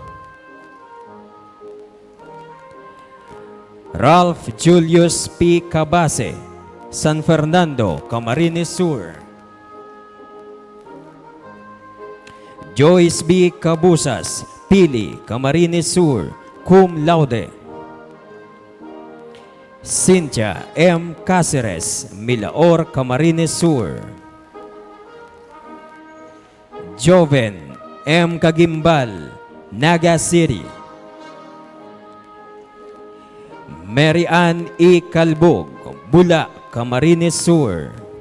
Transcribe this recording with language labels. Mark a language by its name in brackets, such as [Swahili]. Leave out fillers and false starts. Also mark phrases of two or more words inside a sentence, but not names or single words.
[English] Ralph Julius P. Cabase, San Fernando, Camarines Sur. Joyce B. Cabusas, Pili, Camarines Sur, [Latin] cum laude. [English] Cynthia M. Cáceres, Milaor, Camarines Sur. Joven M. Cagimbal, Naga City. Mary Ann E. Calbog, Bula, Camarines Sur.